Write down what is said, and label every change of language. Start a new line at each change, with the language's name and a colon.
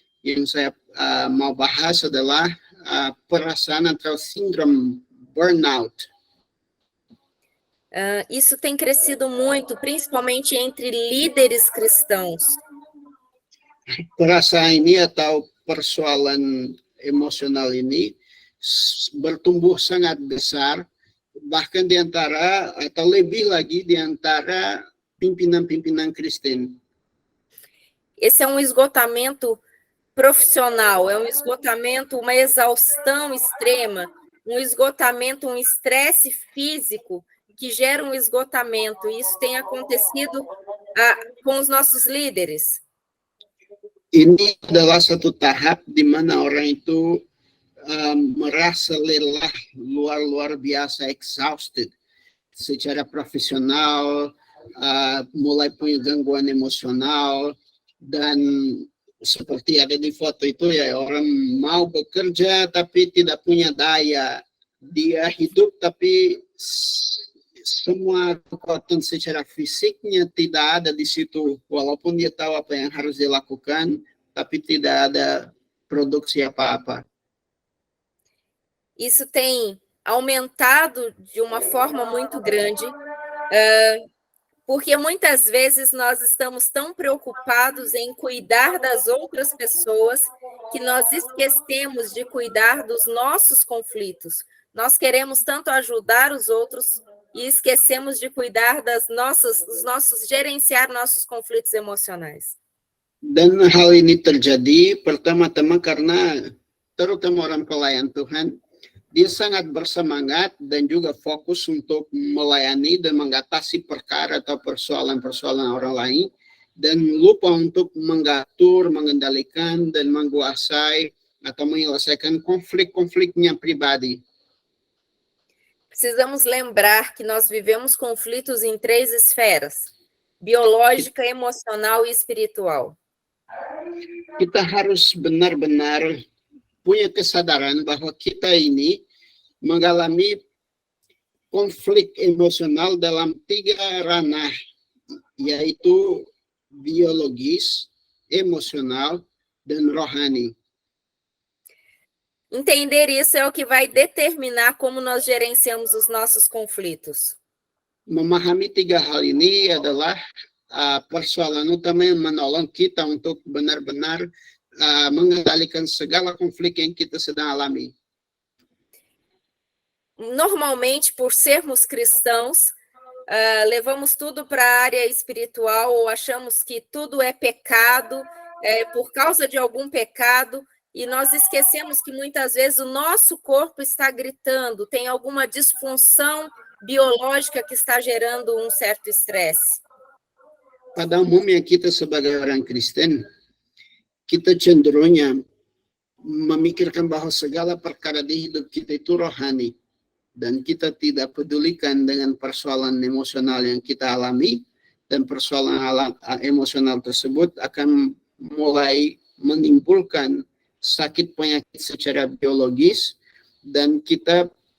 Indonesian: Yang saya mau bahas adalah perasaan atau sindrom burnout.
Portuguese: Isso tem crescido muito, principalmente entre líderes cristãos.
Indonesian: Perasaan ini atau persoalan emosional ini bertumbuh sangat besar, bahkan di antara atau lebih lagi di antara pimpinan-pimpinan Kristen.
Portuguese: Esse é um esgotamento profissional, é um esgotamento, uma exaustão extrema, um esgotamento, um estresse físico que gera um esgotamento. E isso tem acontecido com os nossos líderes.
Indonesian: Ini adalah satu tahap di mana orang itu merasa lelah luar biasa, exhausted secara profesional, mulai punya gangguan emosional, dan seperti ada di foto itu ya, orang mau bekerja tapi tidak punya daya, dia hidup tapi semua kekuatan secara fisiknya tidak ada di situ, walaupun dia tahu apa yang harus dilakukan, tapi tidak ada produksi apa-apa.
Portuguese: Isso tem aumentado de uma forma muito grande, porque muitas vezes nós estamos tão preocupados em cuidar das outras pessoas que nós esquecemos de cuidar dos nossos conflitos. Nós queremos tanto ajudar os outros e esquecemos de cuidar gerenciar nossos conflitos emocionais.
Indonesian: Dan hal ini terjadi pertama-tama karena terutama orang pelayan Tuhan, dia sangat bersemangat dan juga fokus untuk melayani dan mengatasi perkara atau persoalan-persoalan orang lain, dan lupa untuk mengatur, mengendalikan, dan menguasai atau menyelesaikan konflik-konfliknya pribadi.
Portuguese: Precisamos lembrar que nós vivemos conflitos em 3 esferas: biológica, emocional e espiritual.
Indonesian: Kita harus benar-benar punya kesadaran bahwa kita ini mengalami konflik emosional dalam 3 ranah, yaitu biologis, emosional, dan rohani.
Portuguese: Entender isso é o que vai determinar como nós gerenciamos os nossos conflitos.
Indonesian: Memahami 3 hal ini adalah persoalan utama yang menolong kita untuk benar-benar mengendalikan segala konflik yang kita sedang alami.
Portuguese: Normalmente, por sermos cristãos, levamos tudo para a área espiritual, ou achamos que tudo é pecado, por causa de algum pecado, e nós esquecemos que muitas vezes o nosso corpo está gritando, tem alguma disfunção biológica que está gerando um certo estresse.
Indonesian: Pada umumnya kita sebagai orang Kristen, kita cenderungnya memikirkan bahwa segala perkara di hidup kita itu rohani, dan kita tidak pedulikan dengan persoalan emosional yang kita alami, dan persoalan emosional tersebut akan mulai menimbulkan sakit penyakit secara biologis, dan kita